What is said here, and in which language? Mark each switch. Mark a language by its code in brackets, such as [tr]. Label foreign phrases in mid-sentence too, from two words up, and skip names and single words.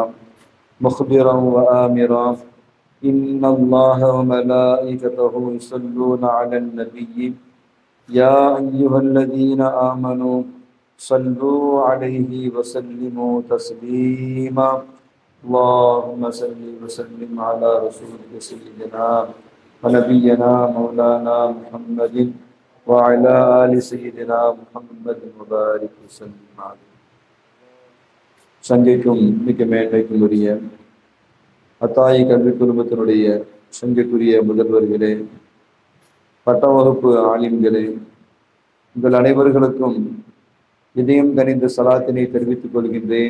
[ar] مخبرا وآمرا إن الله وملائكته يصلون على النبي يا أيها الذين آمنوا صلوا عليه وسلموا تسليما اللهم صل وسلم على رسولك سيدنا ونبينا مولانا محمد وعلى آل سيدنا محمد وبارك وسلم عليه. [ta] சங்கைக்கும் மிக்க மேன்மைக்கும் உரிய அத்தாயி கல்வி குடும்பத்தினுடைய சங்கைக்குரிய முதல்வர்களே, பட்ட வகுப்பு ஆலிம்களே, உங்கள் அனைவர்களுக்கும் இதயம் கனிந்த சலாத்தினை தெரிவித்துக் கொள்கின்றேன்.